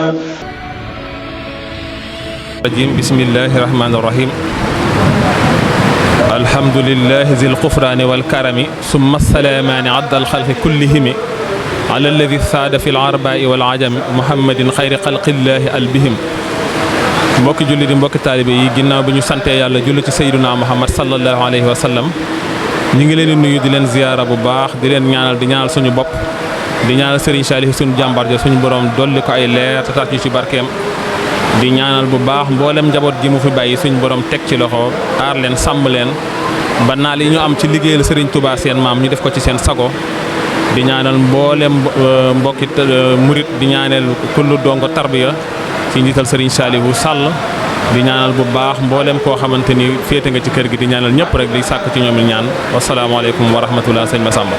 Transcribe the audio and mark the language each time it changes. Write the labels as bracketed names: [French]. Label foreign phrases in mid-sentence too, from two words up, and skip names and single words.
[Arabic] بسم الله الرحمن الرحيم الحمد لله ذي الغفران والكرم ثم السلامان عد الخلق كلهم على الذي ساد في العرباء والعجم محمد خير خلق الله البهم [Wolof] mbokki julli di mbokki taalibe yi ginnaaw bi ñu santee yàlla julli ci sayyiduna Muhammad [Arabic] صلى الله عليه وسلم [Wolof] ñu ngi leen di nuyu di leen ziyaara bu baax di leen ñaanal di ñaanal suñu bopp di ñaanal Serigne Saliou suñu jàmbar ja suñu borom dolli ko ay leer te tax ñu ci barkeem di ñaanal bu baax mboolem njaboot gi mu fi bàyyi suñu borom teg ci loxo aar leen sàmm leen ba naal yi ñu am ci liggéeyal Serigne Touba seen maam ñu def ko ci seen sago di ñaanal mboolem mbokki murit di ñaanal kullu dongo tarbiya ci njiital Serigne Saliou Sall di ñaanal bu baax mboolem koo xamante ni féete nga ci kër gi di ñaanal ñëpp rek di sàkk ci ñoom ñaan [Arabic] والسلام عليكم ورحمة الله [Wolof] sëñ Massamba.